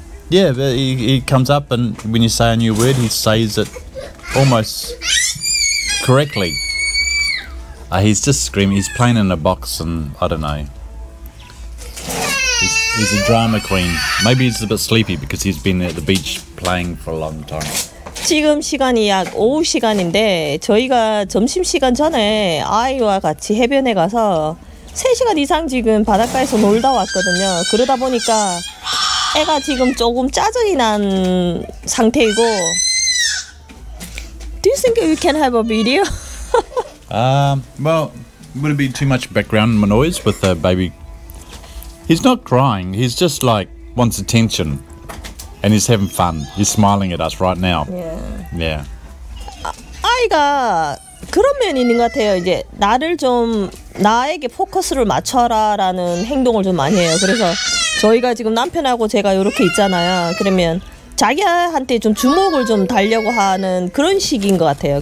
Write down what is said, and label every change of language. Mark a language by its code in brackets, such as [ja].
[en] But he comes up, and when you say a new word, he says it almost correctly. He's just screaming. He's playing in a box, and I don't know. He's a drama queen. Maybe he's a bit sleepy because he's been at the beach playing for a long time. [ko] 지금 시간이 약 오후 시간인데 저희가 점심시간 전에 아이와 같이 해변에 가서 3시간 이상 지금 바닷가에서 놀다 왔거든요. 그러다 보니까 애가 지금 조금 짜증이 난 상태이고. [en] Do you think we can have a video? Well, would it be too much background noise with the baby? He's not crying. He's just like wants attention. And he's having fun. He's smiling at us right now. Yeah. [ko] 아이가 그런 면이 있는 것 같아요. 이제 나에게 포커스를 맞춰라라는 행동을 좀 많이 해요. 그래서 저희가 지금 남편하고 제가 이렇게 있잖아요. 그러면 자기한테 좀 주목을 좀 달려고 하는 그런 식인 것 같아요.